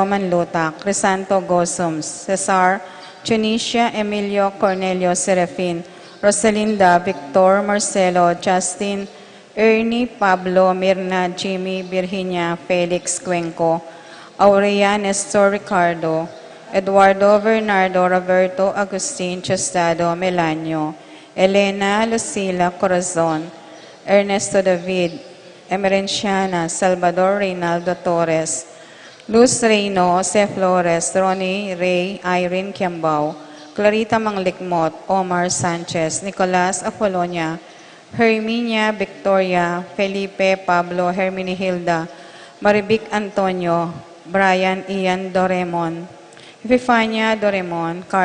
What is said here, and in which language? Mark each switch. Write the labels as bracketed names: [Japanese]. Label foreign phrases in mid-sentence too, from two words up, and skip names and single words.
[Pampanga] Manlutak, Crisanto Gosums, Cesar, Junicia, Emilio, Cornelio Serafin, Rosalinda, Victor, Marcelo, Justin, Ernie, Pablo, Mirna, Jimmy, Virginia, Felix, Cuenco, Aurea, Nestor, Ricardo, Eduardo, Bernardo, Roberto, Agustin, Chostado, Melanio, Elena, Lucila, Corazon, Ernesto David, Emerenciana, Salvador, Reynaldo Torres, Luz Reyno, Jose Flores, Ronnie, Ray, Irene Kiambao, Clarita Manglikmot, Omar Sanchez, Nicolas Apolonia, Herminia Victoria, Felipe Pablo, Herminihilda, Maribic Antonio, Brian Ian Doremon, Epifania Doremon,